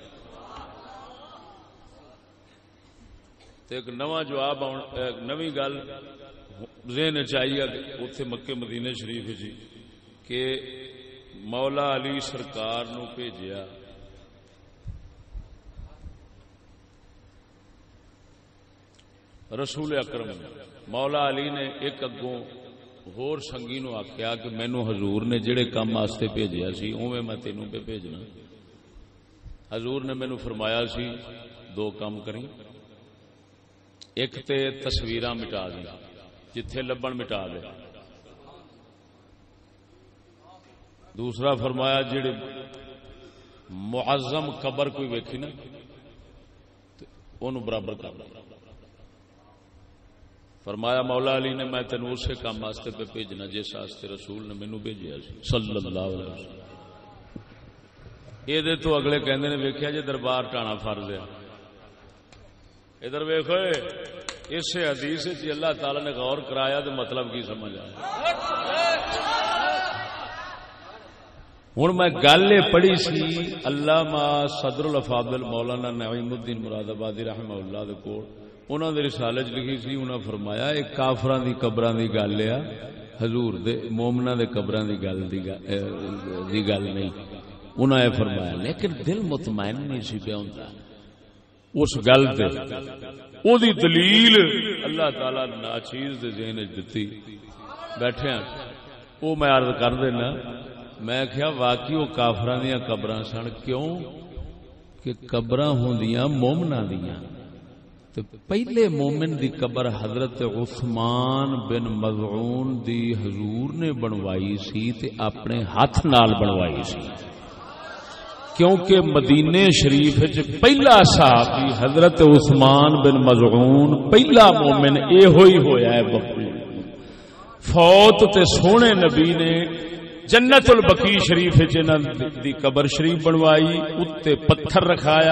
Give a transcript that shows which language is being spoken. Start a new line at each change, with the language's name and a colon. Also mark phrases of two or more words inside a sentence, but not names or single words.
Punjabi: تے ایک نواں جواب نویں گل ذہن چاہیے اتنے مکے مدینے شریف جی کہ مولا علی سرکار نو بھیجیا رسول اکرم، مولا علی نے ایک اگوں ہور سنگی نو آخیا کہ مینو حضور نے جڑے کام واسطے بھیجیا سی اوویں میں تینوں پہ بھیجنا۔ حضور نے مینو فرمایا سی 2 کام کریں، ایک تے تصویراں مٹا دیں، جتھے لبن مٹا دے، دوسرا فرمایا جڑے معظم قبر کوئی ویکھی نا انہوں برابر کر دیا. فرمایا مولا علی نے میں تینوں اسے کام واسطے پہ بھیجنا جس واسطے رسول نے مینوں بھیجیا سی
Arabic: صلی اللہ علیہ وسلم.
Punjabi: یہ تو اگلے کہندے نے ویکھیا جے دربار ٹانا فرض ہے. ادھر ویکھو اس حدیث وچ اللہ تعالی نے غور کرایا تو مطلب کی سمجھ آیا. ہوں میں گل یہ پڑھی سی علامہ صدر الافاضل مولانا نعیم الدین مراد آبادی
Arabic: رحمہ اللہ
Punjabi: دے کول انہاں دے رسالے وچ لکھی سی. انہاں فرمایا ایک کافراں دی قبراں دی گل ہے حضور دے مومناں دے قبراں دی گل نہیں. انہاں یہ فرمایا لیکن دل مطمئن نہیں سی پیا ہوندا اس گل تے. او دی دلیل اللہ تعالی نے ناچیز دے ذہن وچ دتی بیٹھے ہیں. او میں عرض کر دینا میں کہا واقعی وہ کافراں دیاں قبراں سن. کیوں کہ قبراں ہوندیاں مومناں دیاں. تے پہلے مومن دی قبر حضرت عثمان بن مظعون دی حضور نے بنوائی سی تے اپنے ہاتھ نال بنوائی سی. کیونکہ مدینے شریف وچ پہلا صحابی حضرت عثمان بن مظعون پہلا مومن اے ہوئی ہویا ہے فوت تے سونے نبی نے جنت البقیع شریف دی قبر شریف بنوائی اتے پتھر رکھایا.